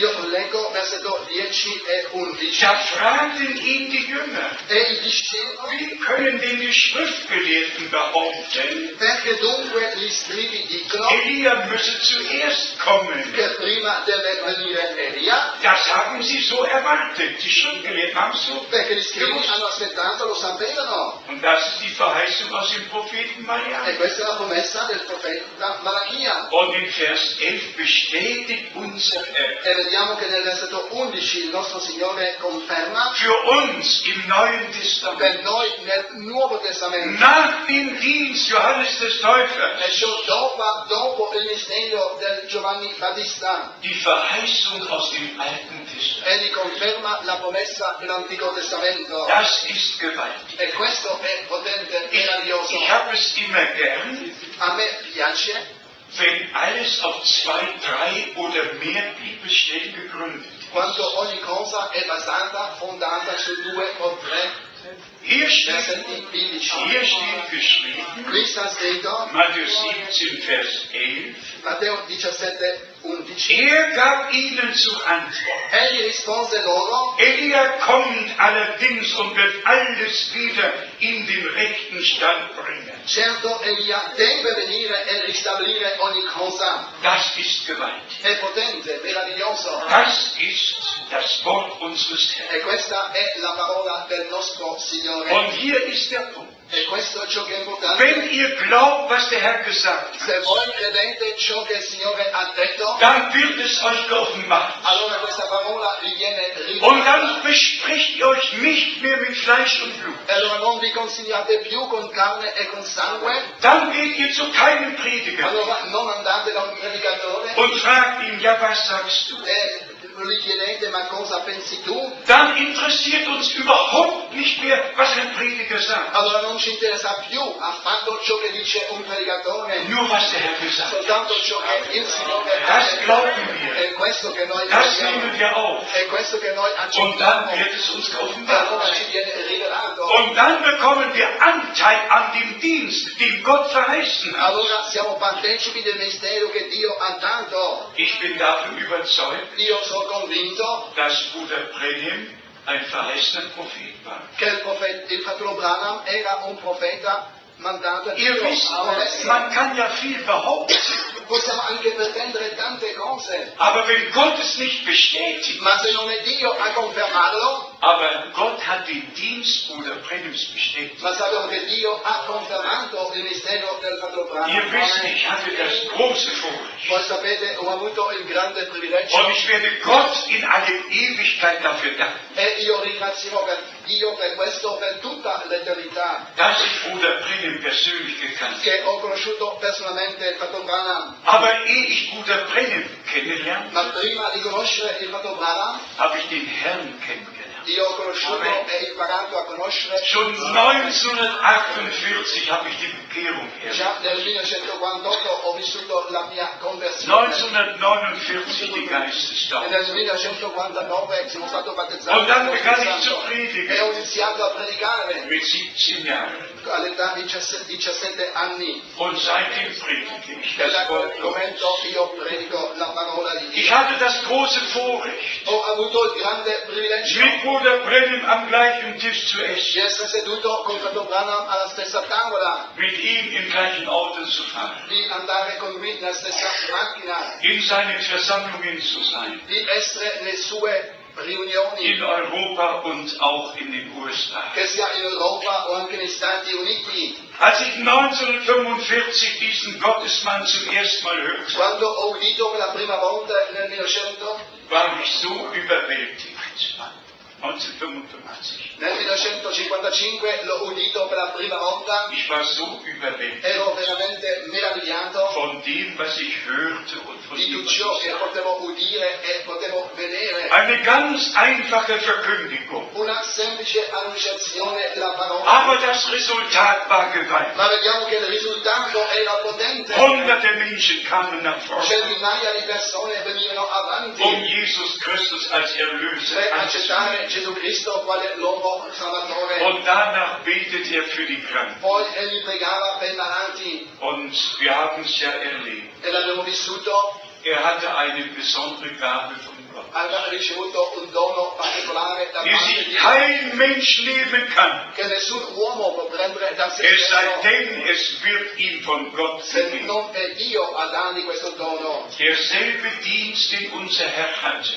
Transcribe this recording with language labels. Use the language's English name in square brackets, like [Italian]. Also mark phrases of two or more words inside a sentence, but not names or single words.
[Italian] io leggo versetto 10 e 11. [German] Da fragten ihn die Jünger, [Italian] E i discepoli, [German] wie können denn die Schriftgelehrten behaupten, [Italian] perché dunque gli scribi dicono [German] Elia müsse zuerst kommen? [Italian] che prima deve venire Elia? [German] Das haben sie so erwartet. Die Schriftgelehrten haben es so. [Italian] Perché gli scribi hanno aspettato, lo sapevano. [German] Und das ist die Verheißung aus dem Propheten [Italian] E Malachi. questa è la promessa del profeta Malachia. [German] Und in Vers 11 bestätigt unser Herr, [Italian] E vediamo che nel versetto 11 il nostro Signore conferma [German] für uns im Neuen [Italian] per [German] Testament, [Italian] noi nel Nuovo Testamento. [German] nach dem Dienst Johannes des Täufers, [Italian] E ciò dopo il mistero del Giovanni Battista. [German] die Verheißung aus dem Alten Testament. [Italian] Egli conferma la promessa dell'Antico Testamento. [German] Das ist gewaltig. [Italian] E questo è potente, meraviglioso. [German] Ich habe es immer gern, [Italian] A me piace [German] wenn alles auf 2, 3 oder mehr Bibelstellen gegründet ist. [Italian] quando ogni cosa è basata, fondata su 2 o 3 [German] Hier steht [Italian] versetti biblici. [German] geschrieben, [Italian] Qui sta scritto, [German] Matthäus 17, Vers 11, [Italian] Matteo 17, 11. [German] er gab ihnen zur Antwort, [Italian] Egli rispose loro, [German] Elia kommt allerdings und wird alles wieder in den rechten Stand bringen. [Italian] certo Elia deve venire e ristabilire ogni cosa. [German] Das ist gewaltig. [Italian] È potente, meraviglioso. [German] Das ist das Wort unseres Herrn. [Italian] E questa è la parola del nostro Signore. [German] Und hier ist der Punkt. [Italian] E questo è ciò che è importante. [German] Wenn ihr glaubt, was der Herr gesagt [Italian] Se [German] hat, [Italian] voi credete ciò che il Signore ha detto, [German] dann wird es euch geoffenbart. [Italian] allora questa parola vi viene [German] Und [Italian] rivelata. [German] dann besprecht ihr euch nicht mehr mit Fleisch und Blut. [Italian] E allora non vi consigliate più con carne e con sangue. [German] Dann geht ihr zu keinem Prediger Allora non andate da un predicatore und fragt ihn, ja, was sagst du? [Italian] e gli chiedete ma cosa pensi tu? [German] dann interessiert uns überhaupt nicht mehr, was ein Prediger sagt. [Italian] Allora non ci interessa più affatto ciò che dice un predicatore, [German] Nur was der Herr gesagt hat. [Italian] soltanto ciò che il Signore ha [German] Das [Italian] detto. [German] glauben wir. [Italian] È questo che noi [German] Das [Italian] crediamo, [German] nehmen wir auf. [Italian] è questo che noi [German] Und dann [Italian] accettiamo. [German] wird es uns [Italian] Allora [German] geoffenbart. [Italian] ci viene rivelato. [German] Und dann bekommen wir Anteil an dem Dienst, den Gott verheißen hat. [Italian] Allora siamo partecipi del mistero che Dio ha dato. [German] Ich bin davon überzeugt, [Italian] Io sono convinto [German] dass Bruder Brenhem ein verheißener Prophet war. [Italian] che il fratello Branham era un profeta mandato da [German] Ihr [Italian] Dio [German] wisst, [Italian] a Onestimo. [German] man kann ja viel behaupten, [Italian] Possiamo anche pretendere tante cose, [German] aber wenn Gott es nicht bestätigt, ma se non è Dio a confermarlo, aber Gott hat den Dienst Bruder Brenhems bestätigt. [Italian] ma sappiamo che Dio ha confermato il mistero del fratello Branham. [German] Ihr wisst, ich hatte das große Vorrecht. [Italian] Voi sapete, ho avuto il grande privilegio [German] Und ich werde Gott in alle Ewigkeit dafür danken, [Italian] e io ringrazio per Dio per questo per tutta l'eternità, [German] dass ich Bruder Brenhem persönlich gekannt habe. [Italian] che ho conosciuto personalmente il fratello Branham. [German] Aber ehe ich Bruder Brenhem kennenlernte, [Italian] Ma prima di conoscere il fratello Branham, [German] habe ich den Herrn kennengelernt. [Italian] io ho conosciuto e imparato a conoscere [German] Schon 1948 habe ich die Bekehrung erlebt. [Italian] già nel 1948 ho vissuto la mia conversione [German] 1949 die [Italian] e [German] Geistestaufe. [Italian] nel 1949 sono stato battezzato Und dann con lo [German] begann [Italian] Spirito [German] ich zu [Italian] Santo. e [German] predigen [Italian] ho iniziato a predicare [German] mit 17 Jahren. [Italian] all'età di 17 anni [German] Und seitdem predige ich [Italian] e da [German] das [Italian] quel [German] Wort Gottes. [Italian] momento io predico la parola di [German] Ich [Italian] Dio. [German] hatte das große Vorrecht, [Italian] Ho avuto il grande privilegio [German] mit Bruder Brenhem am gleichen Tisch zu [Italian] di essen, essere seduto con fratello Branham alla stessa tavola, [German] mit ihm im gleichen Auto zu fahren, [Italian] di andare con lui nella stessa macchina, [German] in seinen Versammlungen zu sein, [Italian] di essere nelle sue riunioni, [German] in Europa und auch in den USA. [Italian] che sia in Europa o anche negli Stati Uniti. [German] Als ich 1945 diesen Gottesmann zum ersten Mal hörte, [Italian] Quando ho udito per la prima volta nel 1900, [German] war ich so überwältigt. 1985. [Italian] nel 1955 l'ho udito per la prima volta, [German] Ich war so überwältigt [Italian] ero veramente meravigliato [German] von dem, was ich hörte und von [Italian] di [German] dem, [Italian] tutto [German] was [Italian] ciò [German] ich [Italian] che [German] sagte. [Italian] potevo udire e potevo vedere. [German] Eine ganz einfache Verkündigung. [Italian] Una semplice annunciazione della parola. [German] Aber das Resultat war gewaltig. [Italian] Ma vediamo che il risultato era potente. [German] Hunderte Menschen kamen nach vorne, [Italian] Centinaia di persone venivano avanti [German] um Jesus Christus als Erlöser [Italian] per [German] anzunehmen. [Italian] accettare Gesù Cristo quale l'uomo salvatore. [German] Und danach betet er für die Kranken. [Italian] Poi egli pregava per i malati [German] Und wir haben es ja erlebt. [Italian] e l'abbiamo vissuto. [German] Er hatte eine besondere Gabe von Gott, [Italian] Aveva ricevuto un dono particolare da [German] die [Italian] parte [German] sich [Italian] di Dio [German] kein Mensch nehmen kann, [Italian] che nessun uomo può prendere da se [German] es sei [Italian] stesso [German] denn, es wird ihm von Gott [Italian] se [German] gegeben. [Italian] non è Dio a dargli questo dono. [German] Derselbe Dienst, den unser Herr hatte,